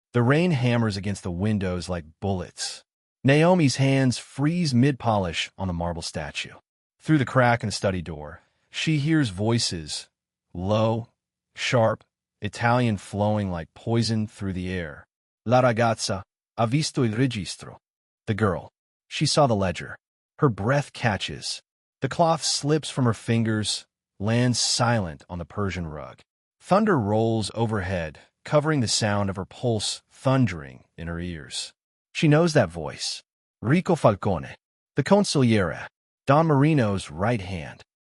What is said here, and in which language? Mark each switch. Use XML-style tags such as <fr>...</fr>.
<en>The rain hammers against the windows like bullets. Naomi's hands freeze mid-polish on the marble statue. Through the crack in the study door, she hears voices, low, sharp, Italian flowing like poison through the air.</en> <it>La ragazza ha visto il registro.</it> <en>The girl. She saw the ledger. Her breath catches. The cloth slips from her fingers, lands silent on the Persian rug. Thunder rolls overhead, covering the sound of her pulse thundering in her ears. She knows that voice. Rico Falcone, the consigliere, Don Marino's right hand.</en>